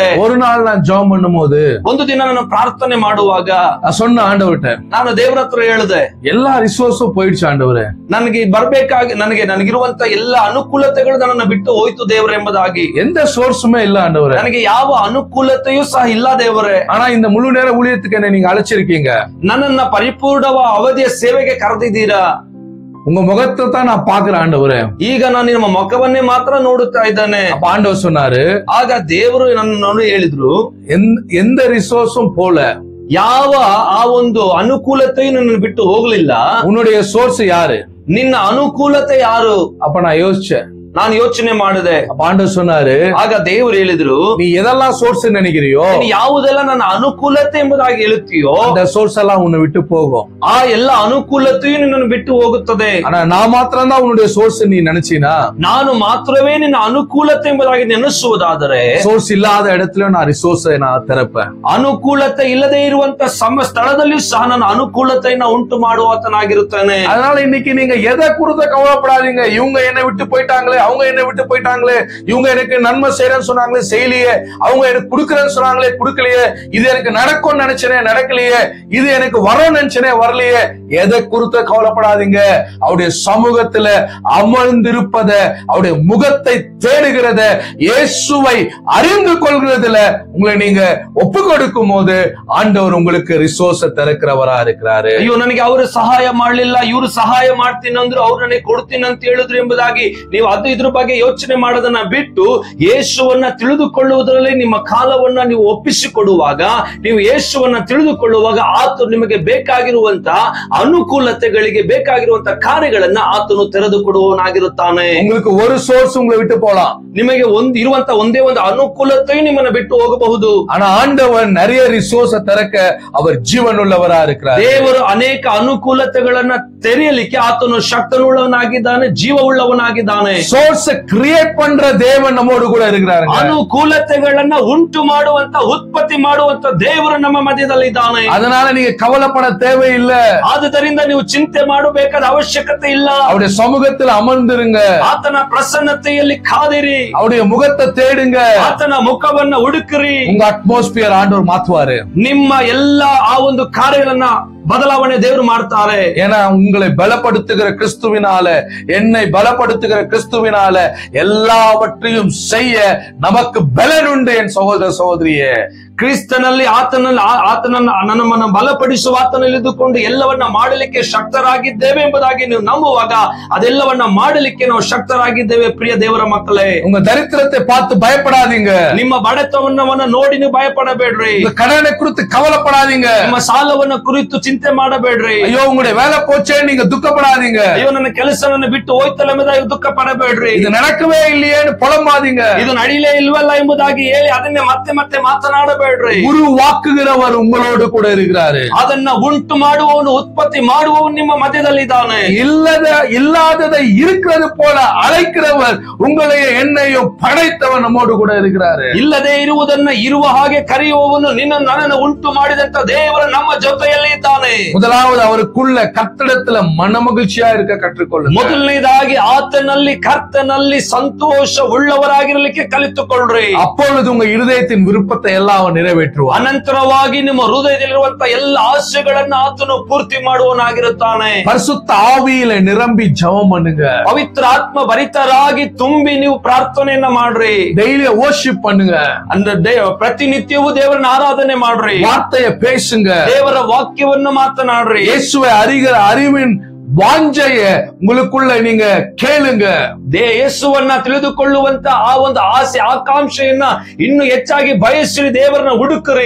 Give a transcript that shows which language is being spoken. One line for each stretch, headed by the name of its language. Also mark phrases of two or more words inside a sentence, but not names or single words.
Tamil: ஒரு நாள் நான் ஜெபம் பண்ணும்போது,
Kannada: ಒಂದು ದಿನ ನಾನು ಪ್ರಾರ್ಥನೆ ಮಾಡುವಾಗ
Tamil: சொன்ன ஆண்டவர்கிட்ட,
Kannada: ನಾನು ದೇವರ ಹತ್ರ ಹೇಳಿದೆ,
Tamil: எல்லா ரிசோர்ஸும் போயிடுச்சு ஆண்டவரே,
Kannada: ನನಗೆ ಬರ್ಬೇಕಾಗಿ ನನಗಿರುವಂತ ಎಲ್ಲ ಅನುಕೂಲತೆಗಳು ನನ್ನನ್ನು ಬಿಟ್ಟು ಹೋಯ್ತು ದೇವರೇ ಎಂಬುದಾಗಿ.
Tamil: எந்த சோர்ஸுமே இல்ல ஆண்டவரே,
Kannada: ನನಗೆ ಯಾವ ಅನುಕೂಲತೆಯೂ ಸಹ ಇಲ್ಲ ದೇವರೇ.
Tamil: ஆனா இந்த முழு நேர ஊழியத்துக்கு என்ன நீங்க அழைச்சிருக்கீங்க,
Kannada: ನನ್ನನ್ನ ಪರಿಪೂರ್ಣವ ಅವಧಿಯ ಸೇವೆಗೆ ಕರೆದಿದ್ದೀರಾ.
Tamil: உங்க முகத்தை தான் நான் பாக்குறேன் ஆண்டவரே,
Kannada: ಈಗ ನಾನು ನಿಮ್ಮ ಮುಖವನ್ನೇ ಮಾತ್ರ ನೋಡುತ್ತಾ ಇದ್ದಾನೆ.
Tamil: ஆண்டவர் சொன்னாரு,
Kannada: ಆಗ ದೇವರು ನನ್ನನ್ನು ಹೇಳಿದ್ರು,
Tamil: எந்த ரிசோர்ஸும் போல
Kannada: ಯಾವ ಆ ಒಂದು ಅನುಕೂಲತೆಯು ನಿನ್ನ ಬಿಟ್ಟು ಹೋಗ್ಲಿಲ್ಲ.
Tamil: உன்னுடைய சோர்ஸ் யாரு?
Kannada: ನಿನ್ನ ಅನುಕೂಲತೆ ಯಾರು?
Tamil: அப்ப நான் யோசிச்சேன்,
Kannada: ನಾನು ಯೋಚನೆ ಮಾಡಿದೆ.
Tamil: ஆண்டவர் சொன்னாரு,
Kannada: ಆಗ ದೇವರು ಹೇಳಿದ್ರು,
Tamil: நீ எதெல்லாம் சோர்ஸ் நினைக்கிறியோ,
Kannada: ನೀನು ಯಾವುದೆಲ್ಲ ನನ್ನ ಅನುಕೂಲತೆ ಎಂಬುದಾಗಿ ಹೇಳುತ್ತೀಯೋ
Tamil: அந்த சோர்ஸ் எல்லாம் உன்னை விட்டு போகும்.
Kannada: ಆ ಎಲ್ಲ ಅನುಕೂಲತೆಯು ನಿನ್ನನ್ನು ಬಿಟ್ಟು ಹೋಗುತ್ತದೆ.
Tamil: ஆனா நான் மாத்திரம் தான் உன்னுடைய சோர்ஸ் நீ நினைச்சீனா,
Kannada: ನಾನು ಮಾತ್ರವೇ ನಿನ್ನ ಅನುಕೂಲತೆ ಎಂಬುದಾಗಿ ನೆನೆಸುವುದಾದರೆ,
Tamil: சோர்ஸ் இல்லாத இடத்துல நான் ரிசோர்ஸை நான் திறப்பேன்.
Kannada: ಅನುಕೂಲತೆ ಇಲ್ಲದೆ ಇರುವಂತ ಸ್ಥಳದಲ್ಲಿಯೂ ಸಹ ನನ್ನ ಅನುಕೂಲತೆಯನ್ನ ಉಂಟು ಮಾಡುವಾತನಾಗಿರುತ್ತೇನೆ.
Tamil: அதனால இன்னைக்கு நீங்க எதை குறித்து கவலைப்படாதீங்க. இவங்க என்னை விட்டு போயிட்டாங்களே, அவங்க என்னை விட்டு போயிட்டாங்களே, இவங்க எனக்கு நன்மை செய்யறேன்னு சொன்னாங்களே செய்யலையே, அவங்க எனக்கு கொடுக்கறேன்னு சொன்னாங்களே கொடுக்கலையே, இது எனக்கு நடக்கும்னு நினைச்சனே நடக்கலையே, இது எனக்கு வரும் நினைச்சனே வரலையே, எதை குறித்து கவலைப்படாதீங்க. அவருடைய சமூகத்துல அமர்ந்திருப்பத, அவருடைய முகத்தை தேடுகிறத, இயேசுவை அறிந்து கொள்கிறதுல உங்களை நீங்க ஒப்பு கொடுக்கும் போது ஆண்டவர் உங்களுக்கு ரிசோர்ஸ் திறக்கிறவரா இருக்கிறாரு.
Kannada: ಅಯ್ಯೋ, ನನಗೆ ಅವರು ಸಹಾಯ ಮಾಡ್ಲಿಲ್ಲ, ಇವರು ಸಹಾಯ ಮಾಡ್ತೀನಿ ಅಂದ್ರು, ಅವ್ರು ನನಗೆ ಕೊಡ್ತೀನಿ ಅಂತ ಹೇಳಿದ್ರು ಎಂಬುದಾಗಿ ನೀವು ಇದ್ರ ಬಗ್ಗೆ ಯೋಚನೆ ಮಾಡೋದನ್ನ ಬಿಟ್ಟು ಯೇಸುವನ್ನ ತಿಳಿದುಕೊಳ್ಳುವುದರಲ್ಲಿ ನಿಮ್ಮ ಕಾಲವನ್ನ ನೀವು ಒಪ್ಪಿಸಿಕೊಡುವಾಗ, ನೀವು ಯೇಸುವನ್ನ ತಿಳಿದುಕೊಳ್ಳುವಾಗ ಆತನು ನಿಮಗೆ ಬೇಕಾಗಿರುವಂತ ಅನುಕೂಲತೆಗಳಿಗೆ ಬೇಕಾಗಿರುವಂತ ಕಾರ್ಯಗಳನ್ನ ಆತನು ತೆರೆದು ಕೊಡುವವನಾಗಿರುತ್ತಾನೆ.
Tamil: உங்களுக்கு ஒரு சோர்ஸ் உங்களை விட்டு போலாம்,
Kannada: ನಿಮಗೆ ಇರುವಂತ ಒಂದೇ ಒಂದು ಅನುಕೂಲತೆಯು ನಿಮ್ಮನ್ನ ಬಿಟ್ಟು ಹೋಗಬಹುದು.
Tamil: ஆனா ஆண்டவர் நிறைய ரிசோர்ஸ் திறக்க அவர் ஜீவனுள்ளவரா இருக்கிறார்.
Kannada: ದೇವರು ಅನೇಕ ಅನುಕೂಲತೆಗಳನ್ನ ತೆರೆಯಲಿಕ್ಕೆ ಆತನು ಶಕ್ತನುಳ್ಳವನಾಗಿದ್ದಾನೆ, ಜೀವವುಳ್ಳವನಾಗಿದ್ದಾನೆ.
English: source create
Tamil: பண்ற தேவன் நம்மோடு கூட இருக்கிறாரு.
Kannada: ಅನುಕೂಲತೆಗಳನ್ನ ಉಂಟು ಮಾಡುವಂತ, ಉತ್ಪತ್ತಿ ಮಾಡುವಂತ ದೇವರು ನಮ್ಮ ಮಧ್ಯದಲ್ಲಿ ಇದ್ದಾನೆ.
Tamil: அதனால நீங்க கவலைப்பட தேவையில்லை.
Kannada: ಆದುದರಿಂದ ನೀವು ಚಿಂತೆ ಮಾಡಬೇಕಾದ ಅವಶ್ಯಕತೆ ಇಲ್ಲ.
Tamil: அவருடைய சமூகத்தில் அமர்ந்திருங்க,
Kannada: ಆತನ ಪ್ರಸನ್ನತೆಯಲ್ಲಿ ಕಾದಿರಿ,
Tamil: அவருடைய முகத்தை தேடுங்க,
Kannada: ಆತನ ಮುಖವನ್ನ ಹುಡುಕಿರಿ.
Tamil: உங்க அட்மாஸ்பியர் ஆண்டவர் மாத்துவாரு.
Kannada: ನಿಮ್ಮ ಎಲ್ಲ ಆ ಒಂದು ಕಾರ್ಯಗಳನ್ನ ಬದಲಾವಣೆ ದೇವರು ಮಾಡ್ತಾರೆ.
Tamil: ஏன்னா உங்களை பலப்படுத்துகிற கிறிஸ்துவினால, என்னை பலப்படுத்துகிற கிறிஸ்துவினால எல்லாவற்றையும் செய்ய நமக்கு பலன் உண்டு. என் சகோதர சகோதரியே,
Kannada: ಕ್ರಿಸ್ತನಲ್ಲಿ ಆತನನ್ನು ನಮ್ಮನ್ನು ಬಲಪಡಿಸುವ ಆತನಲ್ಲಿ ಇದ್ದುಕೊಂಡು ಎಲ್ಲವನ್ನ ಮಾಡಲಿಕ್ಕೆ ಶಕ್ತರಾಗಿದ್ದೇವೆ ಎಂಬುದಾಗಿ ನೀವು ನಂಬುವಾಗ ಅದೆಲ್ಲವನ್ನ ಮಾಡಲಿಕ್ಕೆ ನಾವು ಶಕ್ತರಾಗಿದ್ದೇವೆ. ಪ್ರಿಯ ದೇವರ ಮಕ್ಕಳೇ,
Tamil: உங்க தரித்திரத்தை பார்த்து பயப்படாதீங்க.
Kannada: ನಿಮ್ಮ ಬಡತನವನ್ನ ನೋಡಿ ನೀವು ಭಯಪಡಬೇಡ್ರಿ.
Tamil: உங்க கடனை குறித்து கவலைப்படாதீங்க.
Kannada: ನಿಮ್ಮ ಸಾಲವನ್ನ ಕುರಿತು ಚಿಂತೆ ಮಾಡಬೇಡ್ರಿ.
Tamil: ஐயோ உங்களுடைய வேலை போச்சே நீங்க துக்கப்படாதீங்க.
Kannada: ಅಯ್ಯೋ ನನ್ನ ಕೆಲಸವನ್ನು ಬಿಟ್ಟು ಹೋಯ್ತಲ್ಲ ಎಂಬುದಾಗಿ ದುಃಖ ಪಡಬೇಡ್ರಿ.
Tamil: இது நடக்கவே இல்லையேன்னு புலம்பாதீங்க.
Kannada: ಇದು ನಡೀಲೇ ಇಲ್ವಲ್ಲ ಎಂಬುದಾಗಿ ಹೇಳಿ ಅದನ್ನೇ ಮತ್ತೆ ಮತ್ತೆ ಮಾತನಾಡಬೇಡ್ರಿ.
Tamil: உருவாக்குகிறவர் உங்களோடு கூட இருக்கிறாரு.
Kannada: ಅದನ್ನ ಉಂಟು ಮಾಡುವವನು, ಉತ್ಪತ್ತಿ ಮಾಡುವವನು ನಿಮ್ಮ ಮಧ್ಯದಲ್ಲಿ ಇದ್ದಾನೆ.
Tamil: இல்லாததை இருக்கிறது போல அழைக்கிறவர், உங்களையும் என்னையும் படைத்தவர் நம்மோடு கூட இருக்கிறாரு.
Kannada: ಇಲ್ಲದೆ ಇರುವುದನ್ನ ಇರುವ ಹಾಗೆ ಕರೆಯುವವನು, ನಿನ್ನ ನನ್ನನ್ನು ಉಂಟು ಮಾಡಿದಂತ ದೇವರು ನಮ್ಮ ಜೊತೆಯಲ್ಲಿ ಇದ್ದಾನೆ.
Tamil: முதலாவது அவருக்குள்ள கர்த்தரிடத்துல மனமகிழ்ச்சியா இருக்க கற்றுக்கொள்ளுங்க.
Kannada: ಮೊದಲನೇದಾಗಿ ಆತನಲ್ಲಿ, ಕರ್ತನಲ್ಲಿ ಸಂತೋಷ ಉಳ್ಳವರಾಗಿರಲಿಕ್ಕೆ ಕಲಿತುಕೊಳ್ಳ್ರಿ.
Tamil: அப்பொழுது உங்க இருதயத்தின் விருப்பத்தை எல்லாம் அவர் நிறைவேற்றுவார்.
Kannada: ಅನಂತರವಾಗಿ ನಿಮ್ಮ ಹೃದಯದಲ್ಲಿರುವಂತ ಎಲ್ಲ ಆಸೆಗಳನ್ನ ಆತನು ಪೂರ್ತಿ ಮಾಡುವನಾಗಿರುತ್ತಾನೆ.
Tamil: பரிசுத்த ஆவியில நிரம்பி ஜெபம் பண்ணுங்க.
Kannada: ಪವಿತ್ರ ಆತ್ಮ ಭರಿತರಾಗಿ ತುಂಬಿ ನೀವು ಪ್ರಾರ್ಥನೆಯನ್ನ ಮಾಡ್ರಿ.
English: daily worship
Tamil: பண்ணுங்க.
Kannada: ಅಂದ್ರೆ ಪ್ರತಿನಿತ್ಯವೂ ದೇವರನ್ನ ಆರಾಧನೆ ಮಾಡ್ರಿ.
Tamil: வார்த்தையை பேசுங்க.
Kannada: ದೇವರ ವಾಕ್ಯವನ್ನು ಮಾತನಾಡ್ರಿ.
Tamil: இயேசுவை அறிகிற அறிவின் வாஞ்சைய உங்களுக்குள்ள நீங்க கேளுங்க.
Kannada: ಯೇಸುವನ್ನ ತಿಳಿದುಕೊಳ್ಳುವಂತ ಆ ಒಂದು ಆಸೆ, ಆಕಾಂಕ್ಷೆಯನ್ನ ಇನ್ನು ಹೆಚ್ಚಾಗಿ ಬಯಸಿರಿ, ದೇವರನ್ನ ಹುಡುಕ್ರಿ.